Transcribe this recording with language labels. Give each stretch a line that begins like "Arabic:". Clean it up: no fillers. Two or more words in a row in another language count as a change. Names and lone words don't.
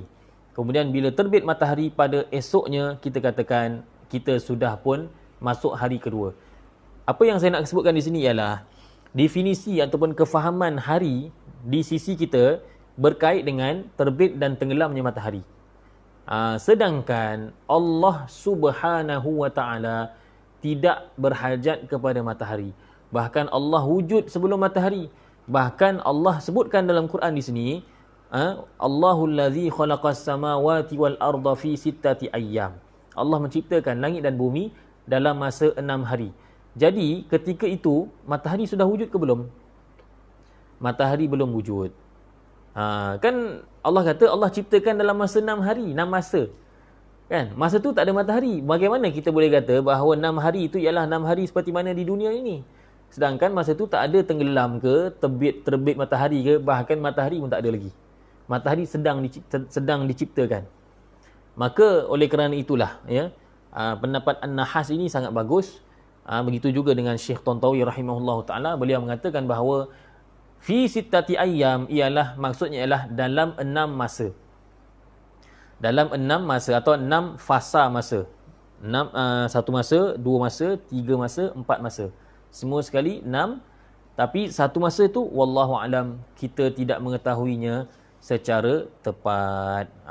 Malay: Kemudian bila terbit matahari pada esoknya, kita katakan kita sudah pun masuk hari kedua. Apa yang saya nak sebutkan di sini ialah definisi ataupun kefahaman hari di sisi kita berkait dengan terbit dan tenggelamnya matahari. Sedangkan Allah
Arabic: سبحانه وتعالى
Malay: tidak berhajat kepada matahari. Bahkan Allah wujud sebelum matahari. Bahkan Allah sebutkan dalam Quran di sini,
Arabic: الله الذي خلق السماوات والأرض في ستة أيام.
Malay: Allah menciptakan langit dan bumi dalam masa 6 hari. Jadi ketika itu matahari sudah wujud ke belum? Matahari belum wujud. Kan Allah kata Allah ciptakan dalam masa 6 hari, 6 masa. Kan? Masa tu tak ada matahari. Bagaimana kita boleh kata bahawa 6 hari itu ialah 6 hari seperti mana di dunia ini? Sedangkan masa tu tak ada tenggelam ke, terbit matahari ke, bahkan matahari pun tak ada lagi. Matahari sedang diciptakan. Maka oleh kerana itulah pendapat An-Nahas ini sangat bagus. Begitu juga dengan Syekh Tantawi
Arabic: رحمه الله تعالى,
Malay: beliau mengatakan bahawa
Arabic: في ستة أيام
Malay: maksudnya ialah dalam 6 masa. Dalam 6 masa atau 6 fasa masa. 1 masa, 2 masa, 3 masa, 4 masa. Semua sekali 6, tapi satu masa tu
Arabic: والله أعلم
Malay: kita tidak mengetahuinya secara tepat.